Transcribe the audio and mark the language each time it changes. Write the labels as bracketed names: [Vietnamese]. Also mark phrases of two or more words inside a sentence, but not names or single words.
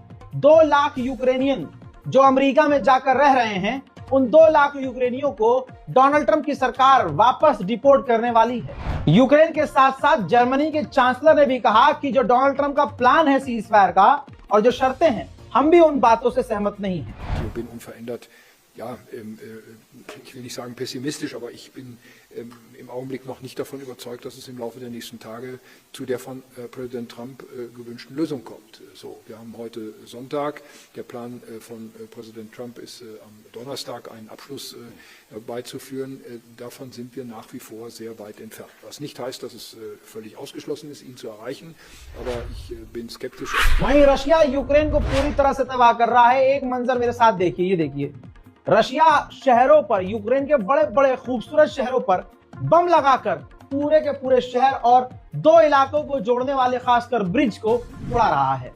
[Hindi] 2 लाख यूक्रेनियन जो अमेरिका में जाकर रह रहे हैं, उन 2 लाख यूक्रेनियों को डोनाल्ड ट्रंप की सरकार वापस डिपोर्ट करने वाली है। यूक्रेन के साथ साथ जर्मनी के चांसलर ने भी कहा कि जो डोनाल्ड ट्रंप का प्लान है [English] cease fire [Hindi] का और जो शर्तें हैं, हम भी उन बातों से सहमत नहीं हैं। [German] Ja, ich will nicht sagen pessimistisch, aber ich bin im Augenblick noch nicht davon überzeugt, dass es im Laufe der nächsten Tage zu der von Präsident Trump gewünschten Lösung kommt. So, wir haben heute Sonntag. Der Plan von Präsident Trump ist am Donnerstag einen Abschluss beizuführen. Davon sind wir nach wie vor sehr weit entfernt. Was nicht heißt, dass es völlig ausgeschlossen ist, ihn zu erreichen, aber ich bin skeptisch. [Hindi] वहीं रशिया यूक्रेन को पूरी तरह से तबाह कर रहा है। एक मंजर मेरे साथ देखिए, ये देखिए, रशिया शहरों पर, यूक्रेन के बड़े बड़े खूबसूरत शहरों पर बम लगाकर पूरे के पूरे शहर और 2 इलाकों को जोड़ने वाले खासकर ब्रिज को उड़ा रहा है।